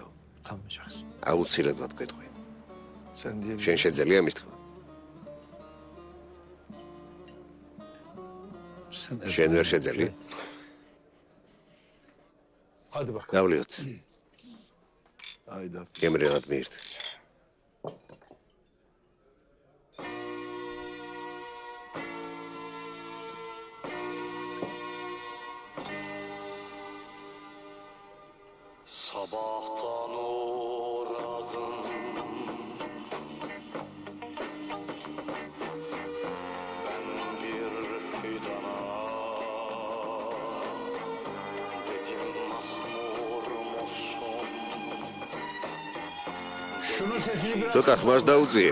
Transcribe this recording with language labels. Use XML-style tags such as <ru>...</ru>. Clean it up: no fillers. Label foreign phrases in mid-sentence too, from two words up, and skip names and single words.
<ka>აუცილებლად გვეტყვი. შენ შეძელია მის თქმა. შენ ვერ შეძელი? დავლიოთ. გემრიელად მიირთვით.</ka> <tr>Sabahtan uğradım ben bir fidana dedim mahmur musun</tr> <ka>ცოტა ხმას დაუწიე.</ka>